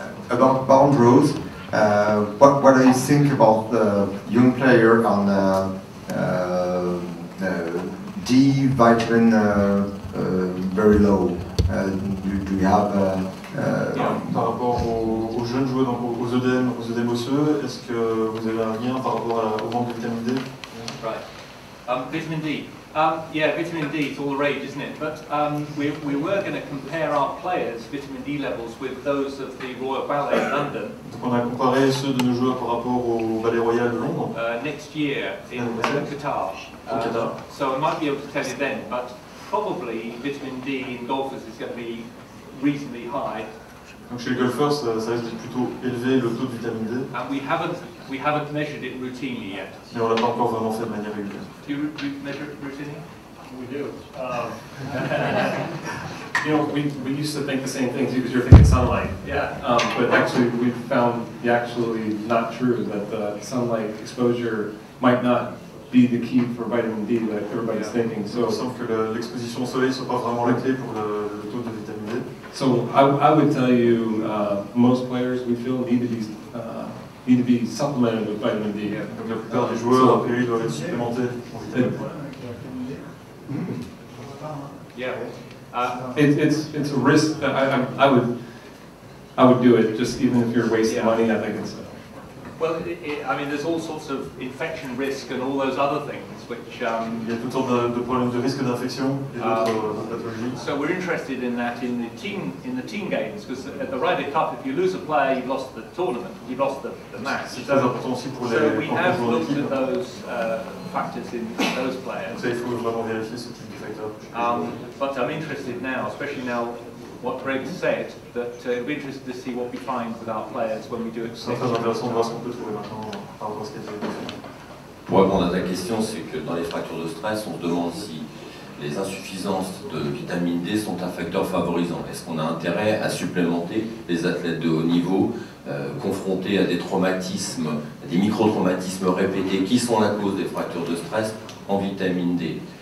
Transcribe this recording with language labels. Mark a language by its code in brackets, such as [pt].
[en] About bound rows, what do you think about the young player on D vitamin very low? Do you have [fr] par rapport aux jeunes joueurs, donc aux œdèmes osseux, est-ce que vous avez un lien par rapport au manque de vitamine D? [en] Right. Vitamin D. Yeah, vitamin D is all the rage, isn't it? But we were going to compare our players' vitamin D levels with those of the Royal Ballet in London. [fr] Donc on a comparé ceux de nos joueurs par rapport au Ballet Royal de Londres. [en] Next year in Qatar. So I might be able to tell you then, but probably vitamin D in golfers is going to be reasonably high. [fr] Donc chez les golfeurs, ça risque d'être plutôt élevé le taux de vitamine D. [en] And we haven't measured it routinely yet. [fr] Mais on l'a pas encore vraiment fait de manière régulière. [en] Do you measure it routinely? We do. You know, we used to think the same thing too, because you're thinking sunlight. Yeah. But actually, we've found actually not true, that the sunlight exposure might not be the key for vitamin D that everybody's thinking. So [fr] il semble que l'exposition au soleil ne soit pas vraiment la clé pour le taux de vitamine D. [en] So I would tell you, most players we feel need to be supplemented with vitamin D. [fr] Donc la plupart des joueurs, a priori, doivent être supplémentés en vitamine D. [en] Yeah. It's a risk that I would do it, just even if you're wasting money. I think it's. Well, I mean, there's all sorts of infection risk and all those other things which. [fr] Il y a toutes sortes de problèmes de risque d'infection et d'autres pathologies. [en] So we're interested in that in the team games, because at the Ryder Cup, if you lose a player, you've lost the tournament, you've lost the match. [fr] C'est très important aussi pour les [en] So we have [fr] concurrents [en] looked [fr] d'équipe. [en] at those factors in those players. [fr] Ça, il faut vraiment vérifier ce type de facteur. [en] But I'm interested now, especially now, what Greg said, that it'll be interesting to see what we find with our players when we do it. [fr] C'est très intéressant de voir ce qu'on peut trouver maintenant par rapport à ce qui a été fait. Pour répondre à ta question, c'est que dans les fractures de stress, on se demande si les insuffisances de vitamine D sont un facteur favorisant. Est-ce qu'on a intérêt à supplémenter les athlètes de haut niveau confrontés à des traumatismes, à des micro-traumatismes répétés qui sont la cause des fractures de stress en vitamine D?